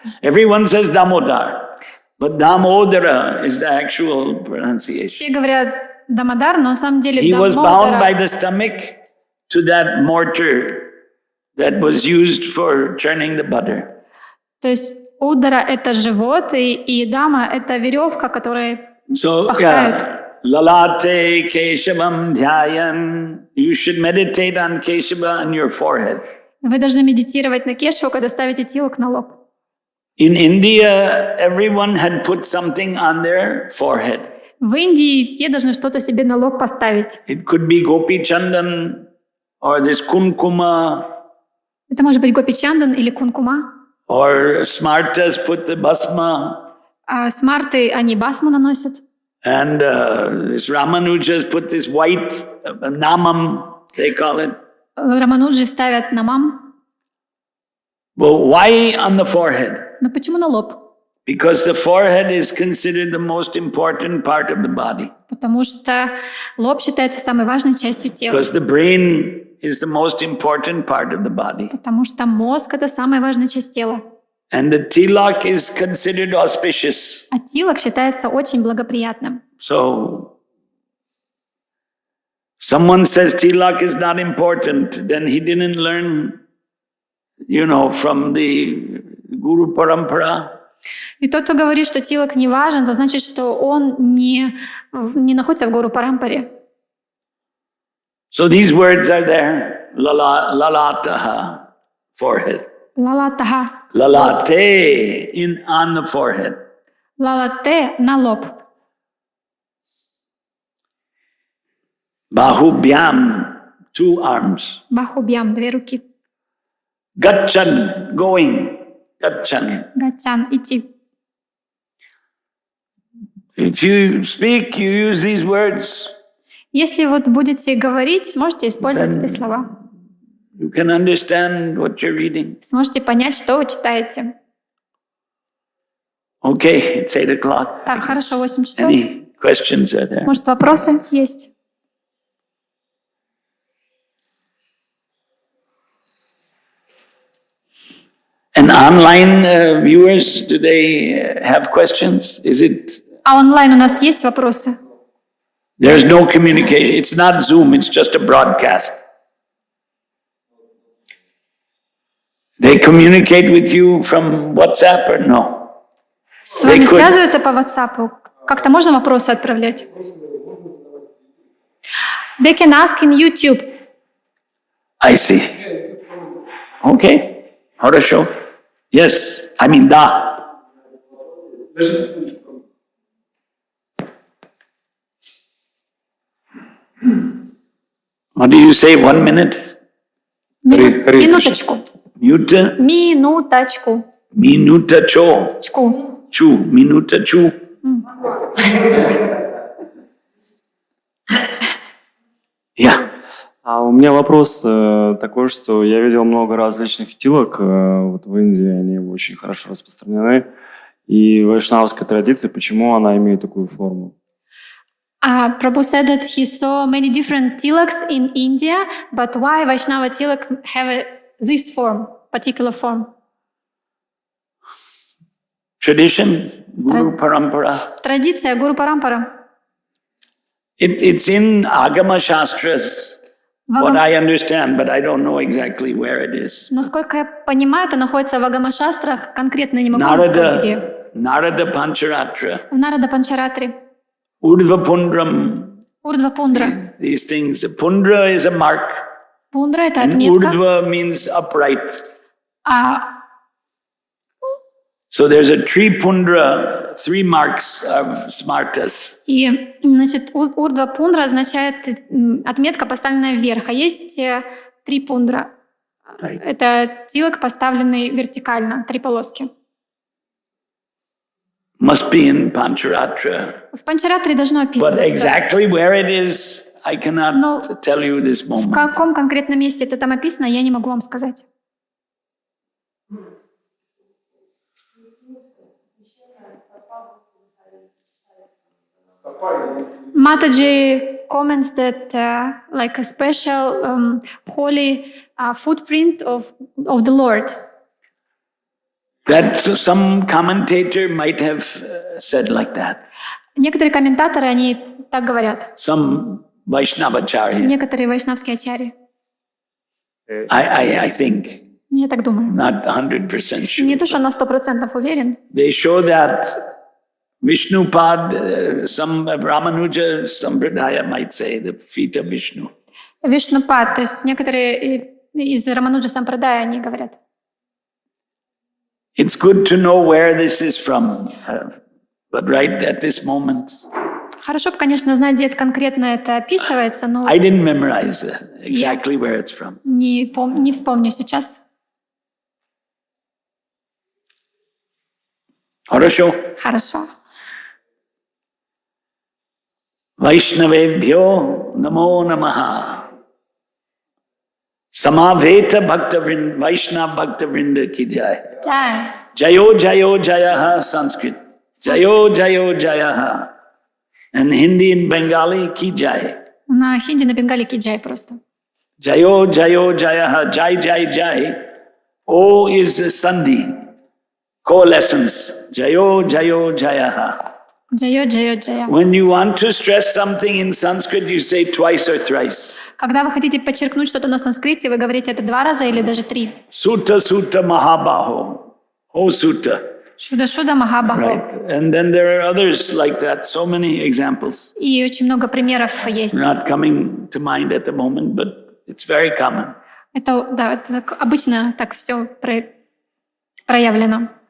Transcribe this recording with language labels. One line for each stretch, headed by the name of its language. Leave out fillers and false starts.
English: Everyone says Damodar, but Damodara is the actual pronunciation.
Russian: Все говорят Дамодар, но на самом деле
English: He was bound by
Russian: Дамодара.
English: the stomach to that mortar that was used for churning the butter.
Russian: То есть Удара — это живот, и Дама — это веревка, которая
English: So,
Russian: пахают.
Sanskrit: Lalate Keshavam Dhyayan.
English: You should meditate on Keshava on your forehead.
Russian: Вы должны медитировать на Кешву, когда ставите тилок на лоб.
English: In India, everyone had put something on their forehead.
Russian: В Индии все должны что-то себе на лоб поставить.
English: It could be Gopi Chandan or this Kumkuma,
Russian: Это может быть Гопичандан или Кункума.
English: or Smartas put the Basma,
Russian: А смарты, они басму наносят.
English: and this Ramanujas put this white Namam. they call it.
Russian: Рамануджи ставят на мам.
English: Well, why on the forehead?
Russian: Но почему на лоб?
English: Because the forehead is considered the most important part of the body.
Russian: Потому что лоб считается самой важной частью тела.
English: Because the brain is the most important part of the body.
Russian: Потому что мозг – это самая важная часть тела.
English: And the tilak is considered auspicious.
Russian: А тилак считается очень благоприятным.
English: So, someone says tilak is not important, then he didn't learn, from the Guru Parampara.
Russian: И тот, кто говорит, что тилак не важен, это значит, что он не находится в Гуру Парампаре.
English: So these words are there. Lalataha, forehead.
Russian: Лалатаха.
English: Lalate, on the forehead.
Russian: Лалате на лоб.
English: Bahubhyam, 2 arms.
Russian: Бахубьям, 2 руки.
English: Gachan, going. Gachan.
Russian: Гачан, идти.
English: If you speak, you use these words.
Russian: Если вот будете говорить, сможете использовать эти слова.
English: You can understand what you're reading.
Russian: Сможете понять, что вы читаете.
English: Okay, it's 8 o'clock.
Russian: Так, хорошо, 8 часов.
English: Any questions are there?
Russian: Может, вопросы есть?
English: And online viewers, do they have questions? Is it?
Russian: А онлайн у нас есть вопросы?
English: There's no communication. It's not Zoom. It's just a broadcast. They communicate with you from WhatsApp or no?
Russian: С вами связываются по WhatsApp? Как-то можно вопросы отправлять?
English: They can ask in YouTube. I see. Okay.
Russian: Хорошо.
English: Yes. I mean,
Russian: да.
English: What do you say? 1 minute?
Russian: Минуточку. Minuta? Минуточку. Minuta cho. Чку. Chu. Minuta chu.
English: Yeah.
Russian: А у меня вопрос такой, что я видел много различных тилок вот в Индии, они очень хорошо распространены. И вайшнавская традиция, почему она имеет такую форму?
English: Prabhu said that he saw many different tilaks in India, but why Vaishnava tilak have this form, particular form? Tradition, Guru Parampara.
Russian: Традиция Гуру Парампара.
English: It's in Agama Shastras, what I understand, but I don't know exactly where it is.
Russian: Насколько я понимаю, это находится в Агама-шастрах, конкретно не могу вам сказать, где.
English: Narada Pancharatra.
Russian: В Нарада Панчаратре.
English: Urdhva Pundram.
Russian: Урдва Пундра.
English: These things. Pundra is a mark.
Russian: Пундра — это
English: And
Russian: отметка.
English: Urdhva means upright.
Russian: А
English: So there's a tree Pundra, 3 marks of smartas.
Russian: И, значит, урдва пундра означает отметка, поставленная вверх. А есть 3 пундра. Это тилок, поставленный вертикально, 3 полоски.
English: Must be in Pancharatra.
Russian: В Панчаратре должно
English: But
Russian: описываться.
English: exactly where it is, I cannot tell you this
Russian: В
English: moment.
Russian: каком конкретном месте это там описано, я не могу вам сказать.
English: Mataji comments that like a special holy footprint of the Lord. That some commentator might have said like that.
Russian: Некоторые комментаторы, они так говорят.
English: Some Vaishnavacharya.
Russian: Некоторые вайшнавские ачарьи.
English: I think,
Russian: Я так думаю.
English: not 100% sure.
Russian: Не то, что на 100% уверен.
English: They show that Vishnupad, some Ramanuja Sampradaya might say, the feet of Vishnu.
Russian: Вишнупад, то есть некоторые из Рамануджа Сампрадая, они говорят.
English: It's good to know where this is from, but right at this moment,
Russian: Хорошо бы, конечно, знать, где конкретно это описывается, но
English: I didn't memorize exactly where it's from.
Russian: не вспомню сейчас. Хорошо. Хорошо.
Sanskrit: Vaishnavebhyo namo namaha. Samaveta Bhakta Vrinda, Vaishnava Bhakta Vrinda ki jai. Jai. Jayo Jayo Jayaha Sanskrit. Jayo Jayo Jayaha.
English: And Hindi and Bengali ki jai.
Russian: На хинди, на бенгале киджай просто.
Sanskrit: Jayo Jayo Jayaha. Jai Jai Jai.
English: O is the Sandhi. Coalescence.
Sanskrit: Jayo Jayo Jayaha.
Russian: Джайо, джайо, джая.
English: When you want to stress something in Sanskrit, you say twice or thrice.
Russian: Когда вы хотите подчеркнуть что-то на санскрите, вы говорите это 2 раза или даже 3.
Sanskrit: Sutta Sutta Mahabaho. O Sutta.
Russian: Шуда-шуда Махабахо.
English: Right. And then there are others like that. So many examples.
Russian: И очень много примеров есть.
English: Not coming to mind at the moment, but it's very common.
Russian: Это, да, это обычно так все проявлено.